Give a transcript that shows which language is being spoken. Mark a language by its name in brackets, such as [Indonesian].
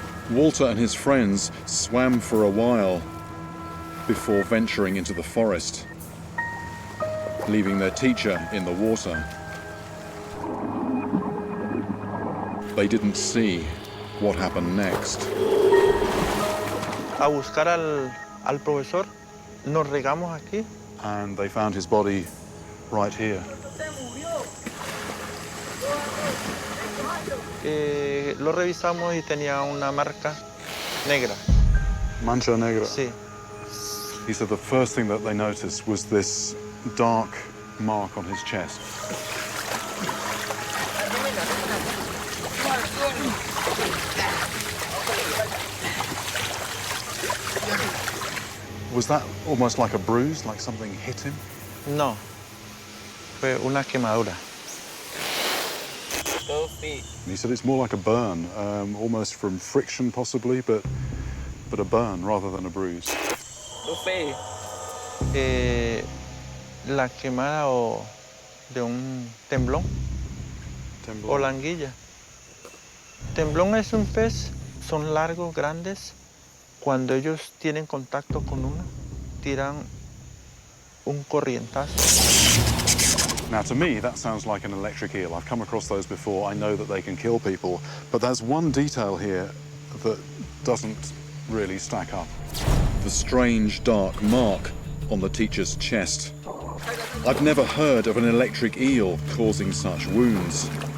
[English] Walter and his friends swam for a while before venturing into the forest, leaving their teacher in the water. They didn't see what happened next. [Spanish] A buscar al profesor, nos regamos aquí. [English] And they found his body right here. [Spanish] Lo revisamos y tenía una marca negra. Mancha negra. Sí. [English] He said the first thing that they noticed was this dark mark on his chest. Was that almost like a bruise, like something hit him? [Spanish] No. Fue una quemadura. [English] And he said it's more like a burn, almost from friction possibly, but a burn rather than a bruise. [Spanish] La quemada o de un temblón o la anguilla. Temblón es un pez, son largos, grandes. Cuando ellos tienen contacto con uno, tiran un corrientazo. [English] Now, to me, that sounds like an electric eel. I've come across those before. I know that they can kill people. But there's one detail here that doesn't really stack up. The strange dark mark on the teacher's chest. I've never heard of an electric eel causing such wounds.